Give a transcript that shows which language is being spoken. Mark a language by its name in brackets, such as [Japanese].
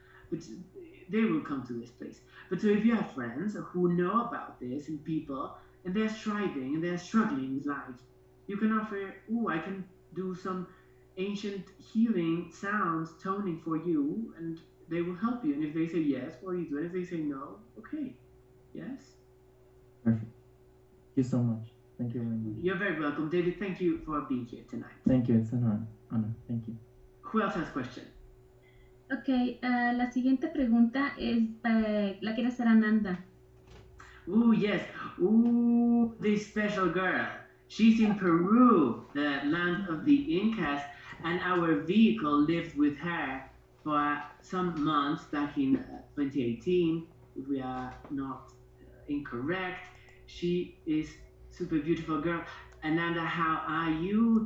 [English] But they will come to this place. But so if you have friends who know about this and people, and they're striving and they're struggling with life, you can offer, oh, I can do some ancient healing sounds, toning for you, and they will help you. And if they say yes, what do you do? And if they say no, okay. Yes? Perfect. Thank you so much. Thank you very much. You're very welcome, David. Thank you for being here tonight. Thank you. It's an honor. Thank you. Who else has a question? [Spanish] Ok, la siguiente pregunta es, la quiere hacer Ananda. [English] Ooh, yes. Ooh, this special girl. She's in Peru, the land of the Incas, and our vehicle lived with her for some months back in 2018, if we are not incorrect. She is super beautiful girl. Ananda, how are you?